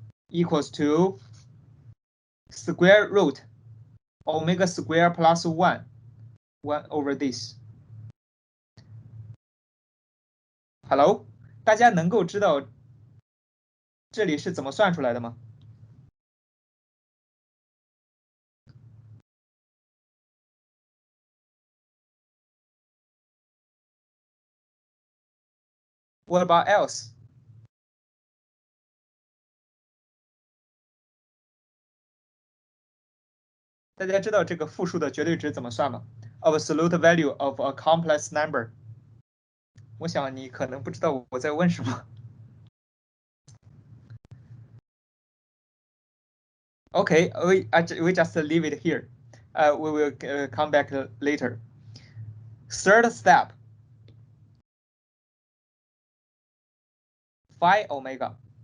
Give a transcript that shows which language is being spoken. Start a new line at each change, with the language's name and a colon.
English: Equals to square root omega square plus 1 over this. Hello，
Chinese: 大家能够知道这里是怎么算出来的吗？
English: What about else?
Chinese: 大家知道这个复数的绝对值怎么算吗？
English: Absolute value of a complex number.
Chinese: 我想你可能不知道我在问什么。
English: Okay, we just leave it here. We will come back later. Third step. Phi omega.